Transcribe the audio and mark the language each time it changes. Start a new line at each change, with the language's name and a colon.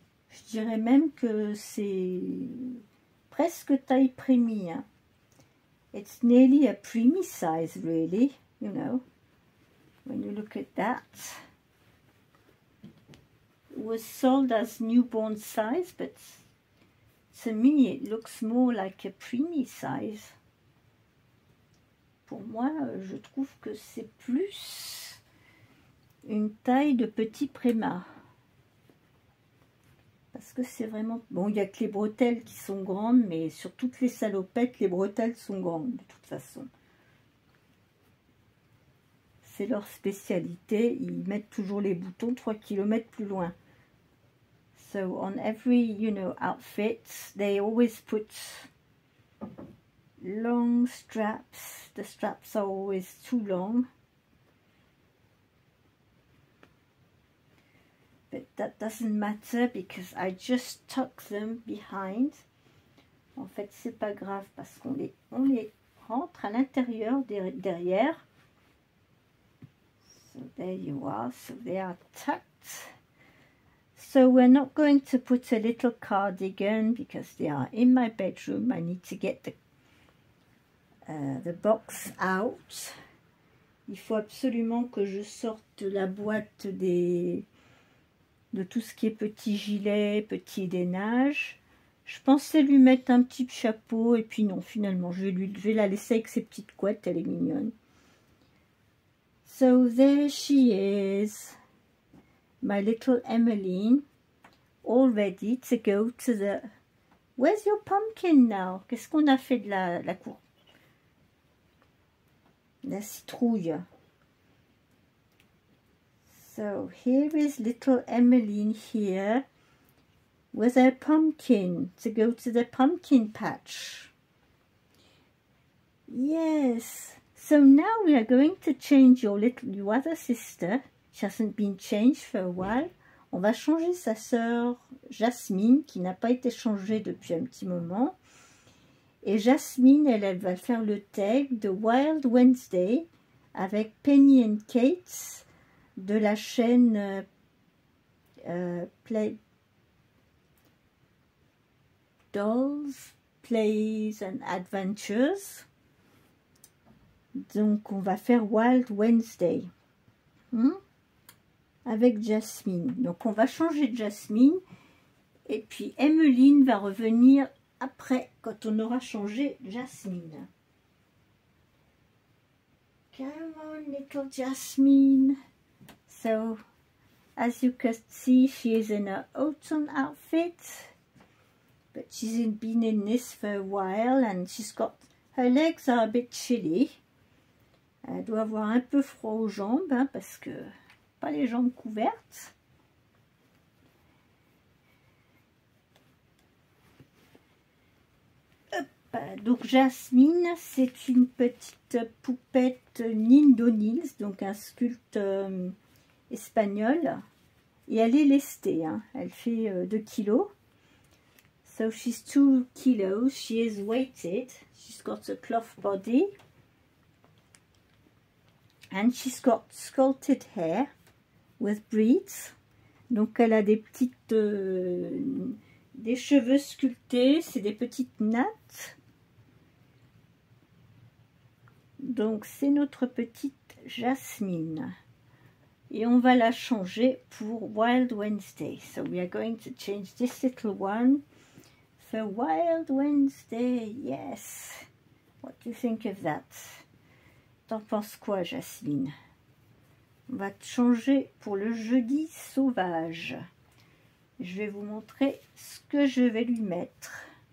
French: Je dirais même que c'est presque taille prémie. Hein.
English: It's nearly a preemie size, really, you know, when you look at that. It was sold as newborn size, but to me it looks more like a preemie size.
French: Pour moi, je trouve que c'est plus une taille de petit préma. Parce que c'est vraiment... Bon, il n'y a que les bretelles qui sont grandes, mais sur toutes les salopettes, les bretelles sont grandes, de toute façon. C'est leur spécialité. Ils mettent toujours les boutons 3 km plus loin.
English: So, on every, you know, outfit, they always put long straps. The straps are always too long. But that doesn't matter because I just tuck them behind. En fait, c'est pas grave parce qu'on les rentre à l'intérieur derrière. So there you are. So they are tucked. So we're not going to put a little cardigan because they are in my bedroom. I need to get the box out.
French: Il faut absolument que je sorte la boîte de tout ce qui est petit gilet, petit lainage. Je pensais lui mettre un petit chapeau et puis non, finalement, je vais la laisser avec ses petites couettes, elle est mignonne.
English: So there she is, my little Emmeline, all ready to go to the... Where's your pumpkin now?
French: Qu'est-ce qu'on a fait de la citrouille?
English: So here is little Emmeline here with her pumpkin to go to the pumpkin patch. Yes. So now we are going to change your other sister. She hasn't been changed for a while.
French: On va changer sa sœur Jasmine qui n'a pas été changée depuis un petit moment. Et Jasmine, elle va faire le tag de Wild Wednesday avec Penny and Kate de la chaîne Dolls, Plays and Adventures. Donc on va faire Wild Wednesday avec Jasmine. Donc on va changer de Jasmine et puis Emmeline va revenir après quand on aura changé Jasmine.
English: Come on little Jasmine. So as you can see, she is in her autumn outfit, but she's been in this for a while and she's got, her legs are a bit chilly.
French: Elle doit avoir un peu froid aux jambes, hein, parce que pas les jambes couvertes. Hop, donc Jasmine, c'est une petite poupette Nindo Nils, donc un sculpte espagnol. Et elle est lestée, hein. Elle fait 2 kilos.
English: So she's 2 kilos, she is weighted, she's got a cloth body. And she's got sculpted hair with braids.
French: Donc elle a des petites, des cheveux sculptés, c'est des petites nattes. Donc c'est notre petite Jasmine. Et on va la changer pour Wild Wednesday.
English: So we are going to change this little one for Wild Wednesday. Yes. What do you think of that?
French: T'en penses quoi, Jasmine? On va changer pour le jeudi sauvage. Je vais vous montrer ce que je vais lui mettre.